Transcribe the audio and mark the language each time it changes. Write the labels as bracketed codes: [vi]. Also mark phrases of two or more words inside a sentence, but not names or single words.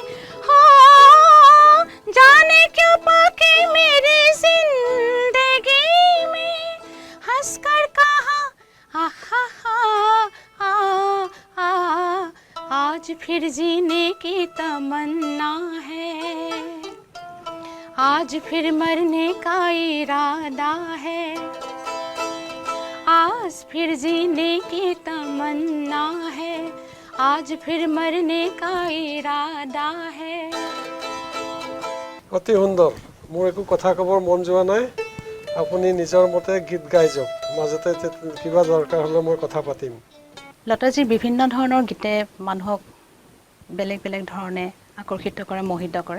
[hi] हो जाने क्यों पाके मेरी जिंदगी में हंसकर कहा आहा आज फिर जीने की तमन्ना है, आज फिर मरने का इरादा है, आज फिर जीने की तमन्ना है, आज फिर मरने का इरादा है। [as] অতি সুন্দৰ। মোৰ একো কথা ক'বৰ মন যোৱা নাই, আপুনি নিজৰ মতে গীত গাই যাওক, মাজতে কিবা দৰকাৰ হ'লে মই কথা পাতিম। লতাজীৰ বিভিন্ন ধৰণৰ গীতে মানুহক বেলেগ বেলেগ ধৰণে আকৰ্ষিত কৰে, মোহিত কৰে।